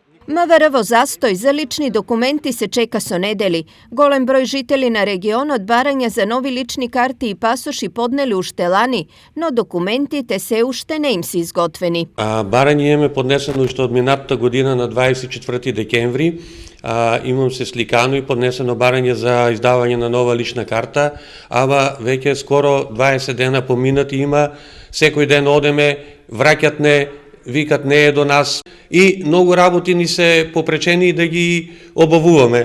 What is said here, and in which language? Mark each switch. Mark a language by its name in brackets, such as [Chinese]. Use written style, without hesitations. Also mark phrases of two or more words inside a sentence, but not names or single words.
[Macedonian] МВР во zastoj za lični dokumenti se čeka so nedeli. Golem broj žitelji na regionu od baranja za novi lični karti i pasoši podneli уште лани, но документите се уште не им се изготвени. Барање имаме поднесено уште од минатата година на 24 декември. Имам се сликано и поднесено барање за издавање на нова лична карта, ама веќе скоро 20 дена поминати има, секој ден одеме, враќат не, викат не е до нас и многу работи ни се попречени да ги обавуваме.